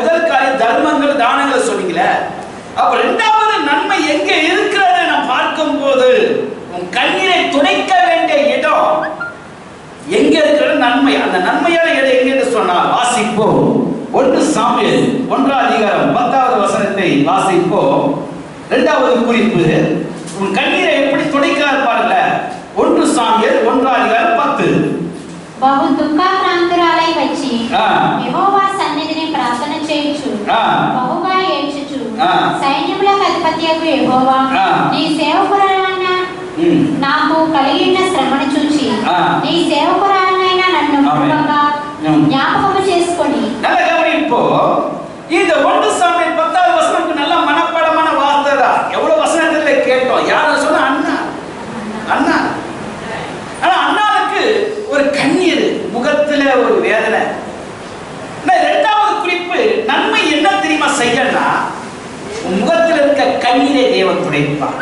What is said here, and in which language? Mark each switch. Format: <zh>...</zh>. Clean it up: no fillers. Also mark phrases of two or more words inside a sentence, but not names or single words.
<ta>முதல் காரியம் தர்மங்கள் தானங்களை சொன்னீங்களே, அப்ப இரண்டாவது நன்மை எங்க இருக்கிறது நாம் பார்க்கும் போது, உன் கண்ணீரை துடைக்க வேண்டிய இடம் எங்க இருக்கிற நன்மை. அந்த நன்மையான இடம் எங்க என்று சொன்னால் வாசிப்போம். 1 சாமுவேல் 1 அதிகாரம் 10வது வசனத்தை வாசிப்போம். இரண்டாவது குறிப்பு, உன் கண்ணீரை எப்படி துடைக்கிறார் பாருங்க. 1 சாமுவேல் 1 அதிகாரம் 10.</ta> <te>బహు దుఃఖాక్రాంతురాలై వచ్చి యెహోవా సన్నిధిని ప్రార్థన చేయుచు బహుగా ఏడ్చుచు, సైన్యములకు అధిపతియగు యెహోవా, నీ సేవకురాలైన నాకు కలిగిన శ్రమను చూచి నీ సేవకురాలైన నన్ను కృపగా జ్ఞాపకము చేసుకొని.</te> <ta>நல்ல கவனிப்போ, இந்த 1 சாமுவேல் 10வது வசனத்துக்கு நல்ல மனப்பாடமான வார்த்தை தான். எவ்வளவு வசனத்துல கேட்டோம். யாரும் சொன்னா அண்ணா அண்ணா. ஆனா அண்ணாவுக்கு ஒரு கண்ணீர், முகத்துல ஒரு வேதனை. இரண்டாவது குறிப்பு, நன்மை என்ன தெரியுமா செய்யனா, முகத்தில் இருக்க கண்ணீரை தேவன் துடைப்பார்.</ta>